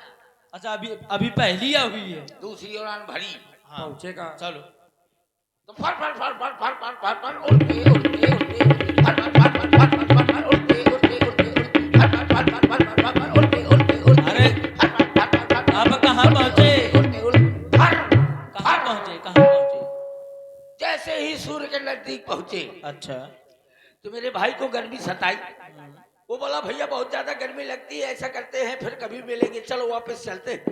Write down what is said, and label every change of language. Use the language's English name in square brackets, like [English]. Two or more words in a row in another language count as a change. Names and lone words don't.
[Hindi] अच्छा अभी अभी पहली या हुई है? दूसरी उड़ान भरी हाँ पहुंचेगा। चलो। तो फर फर फर फर फर फर फर फर उड़ते उड़ते उड़ते फर फर फर फर फर फर फर उड़ते उड़ते उड़ते फर फर फर फर फर फर फर उड़ते उड़ते उड़ते। अरे फर फर फर फर फर आप कहाँ पहुंचे? उड़ते उड़ते फर कहाँ पहुंचे? कहाँ पहुंचे? जैसे ही सूर्य के नजदीक पहुंचे अच्छा। तो मेरे भाई को गर्मी सताई। वो बोला भैया बहुत ज्यादा गर्मी लगती है, ऐसा करते हैं फिर कभी मिलेंगे, चलो वापस चलते हैं।